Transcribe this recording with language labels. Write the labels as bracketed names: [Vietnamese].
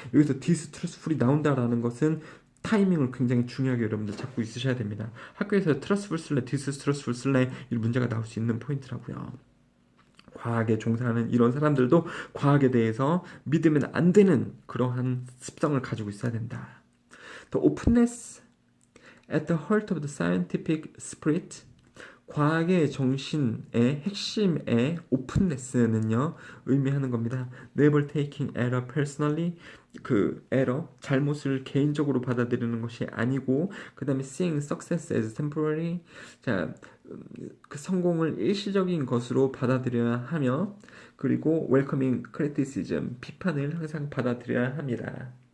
[Korean] 여기서 디스트러스풀이 나온다라는 것은 타이밍을 굉장히 중요하게 여러분들 잡고 있으셔야 됩니다. 학교에서 트러스풀 쓸래, 디스트러스풀 쓸래, 이 문제가 나올 수 있는 포인트라고요. 과학에 종사하는 이런 사람들도 과학에 대해서 믿으면 안 되는 그러한 습성을 가지고 있어야 된다. [English] The openness at the heart of the scientific spirit, [Korean] 과학의 정신의 핵심의 오픈네스는요, 의미하는 겁니다. [English] Never taking error personally, [Korean] 그 error, 잘못을 개인적으로 받아들이는 것이 아니고, 그 다음에 [English] seeing success as temporary, [Korean] 자, 그 성공을 일시적인 것으로 받아들여야 하며, 그리고 [English] welcoming criticism, [Korean] 비판을 항상 받아들여야 합니다.